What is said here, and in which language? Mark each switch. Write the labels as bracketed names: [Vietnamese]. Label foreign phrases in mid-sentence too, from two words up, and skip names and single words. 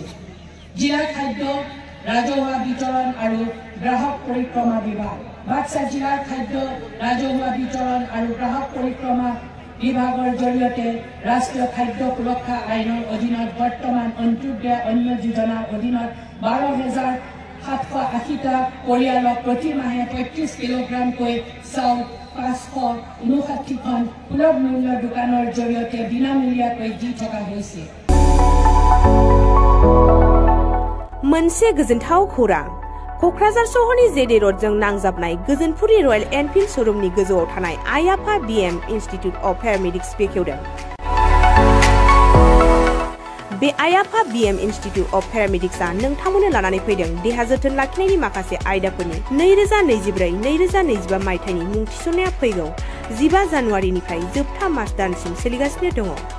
[Assamese] জিলা খাদ্য ৰাজহুৱা বিতৰণ আৰু গ্ৰাহক পৰিক্ৰমা বিভাগ বাক্সা জিলাৰ খাদ্য ৰাজহুৱা বিতৰণ আৰু গ্ৰাহক পৰিক্ৰমা বিভাগৰ জৰিয়তে ৰাষ্ট্ৰীয় খাদ্য সুৰক্ষা আইনৰ অধীনত বৰ্তমান অন্ত্যোদয় অন্ন যোজনাৰ অধীনত 12,780টা পৰিয়ালক প্ৰতি মাহে 35 কিলোগ্ৰামকৈ চাউল 559খন সুলভ মূল্যৰ দোকানৰ জৰিয়তে বিনামূলীয়াকৈ দি থকা হৈছে। [Bodo] मोनसे गोजोनथाव खौरां क'क्राझार सहरनि जेडे र'डजों नांजाबनाय गोजोनपुरि रयेल एनफिल्ड श'रुमनि गोजौआव थानाय आयाफा BM इन्स्टिट्युट अफ पेरामेडिक्स बेखेवदों। बे आयाफा BM इन्स्टिट्युट अफ पेरामेडिक्सआ नोंथांमोननो लानानै फैदों देहा जोथोन लाखिनायनि माखासे आयदाफोरनि 2024-2025 मायथाइनि मुं थिसननाया फैगौ 15 जानुवारिनिफ्राय जोबथा मार्च दानसिम सोलिगासिनो दङ।